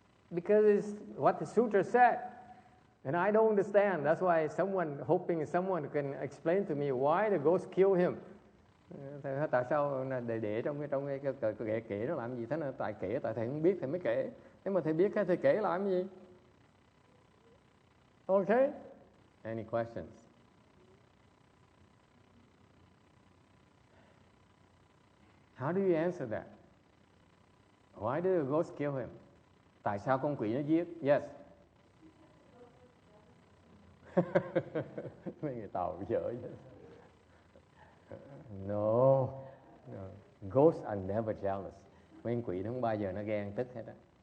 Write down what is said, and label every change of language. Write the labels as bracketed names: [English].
[English] Because it's what the sutra said. And I don't understand. That's why hoping someone can explain to me why the ghost killed him. [Vietnamese] Tại sao để trong cái kể nó làm gì? Thế là tại thầy không biết thầy mới kể. Nếu mà thầy biết thầy kể làm gì? [English] Okay? Any questions? How do you answer that? Why did the ghost kill him? [Vietnamese] Tại sao con quỷ nó giết? Yes. Mấy người Tàu dở chứ. [English] No. Ghosts are never jealous. [Vietnamese] Mấy con quỷ nó không bao giờ nó ghen tức hết á.